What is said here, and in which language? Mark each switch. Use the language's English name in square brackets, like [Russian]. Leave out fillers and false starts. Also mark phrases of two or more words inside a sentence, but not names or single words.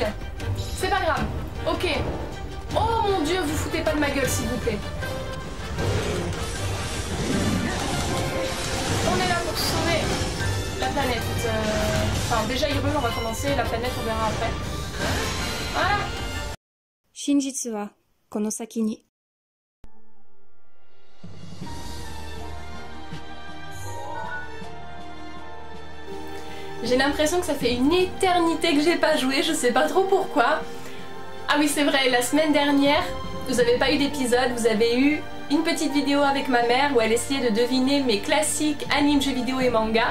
[French] C'est pas grave. Ok. Oh mon dieu, vous foutez pas de ma gueule, s'il vous plaît. On est là pour sauver la planète. Enfin, déjà Hyrule, on va commencer. La planète, on verra après. Voilà. [Japanese] 真実はこの先に [French] J'ai l'impression que ça fait une éternité que j'ai pas joué, je sais pas trop pourquoi. Ah oui c'est vrai, la semaine dernière, vous avez pas eu d'épisode, vous avez eu une petite vidéo avec ma mère où elle essayait de deviner mes classiques animes, jeux vidéo et manga.